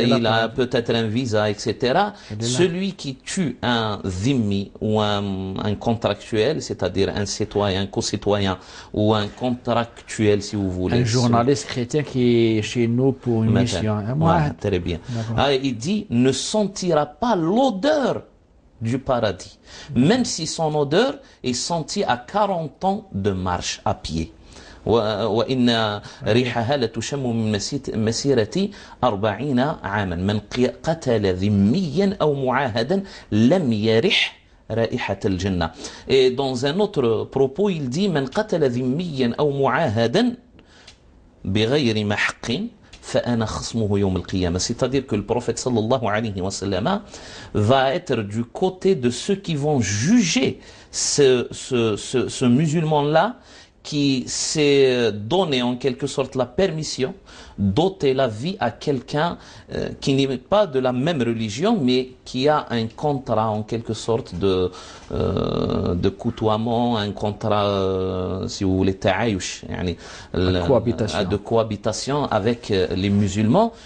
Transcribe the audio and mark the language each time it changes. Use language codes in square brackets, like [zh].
[fr] Il a peut-être un visa, etc. Celui qui tue un dhimmi ou un contractuel, c'est-à-dire un citoyen, un co-citoyen ou un contractuel, si vous voulez. Un journaliste chrétien qui est chez nous pour une mission. Très bien. Il dit, ne sentira pas l'odeur du paradis, même si son odeur est sentie à 40 ans de marche à pied. [ar] وإن ريحها لتشم من مسيرة 40 عاما من قتل ذميا أو معاهدا لم يرح رائحة الجنة. [fr] Et dans un autre propos, il dit [ar] من قتل ذميا أو معاهدا بغير محق فأنا خصمه يوم القيامة. [fr] C'est-à-dire que le prophète sallallahu alayhi wa sallam va être du côté de ceux qui vont juger ce musulman-là qui s'est donné en quelque sorte la permission d'ôter la vie à quelqu'un qui n'est pas de la même religion, mais qui a un contrat en quelque sorte de coutoiement, un contrat, si vous voulez, ta'ayush, de cohabitation avec les musulmans.